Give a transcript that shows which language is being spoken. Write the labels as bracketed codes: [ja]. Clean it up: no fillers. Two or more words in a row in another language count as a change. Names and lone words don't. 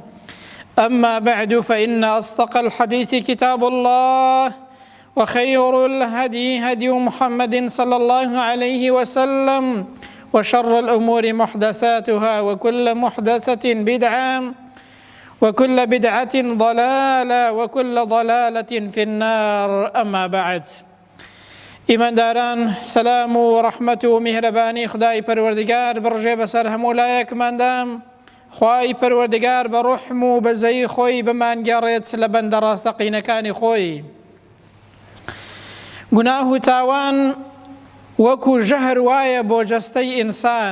[ar] أما بعد، فإن أصدق الحديث كتاب الله، وخير الهدي هدي محمد صلى الله عليه وسلم، وشر الأمور محدثاتها، وكل محدثة بدعة، وكل بدعة ضلالة، وكل ضلالة في النار. أما بعد، [ckb] ئیمانداران، سەلام و ڕەحمەت و میهرەبانی خدای پەروەردگار بڕژێ بەسەر هەموو لایەکماندا. خوای پەروەردگار بە ڕوحم و بەزەی خۆی بمانگەڕێت لە بەندە ڕاستەقینەکانی خۆی. گوناه و تاوان وەکو ژەهر وایە بۆ جەستەی ئینسان.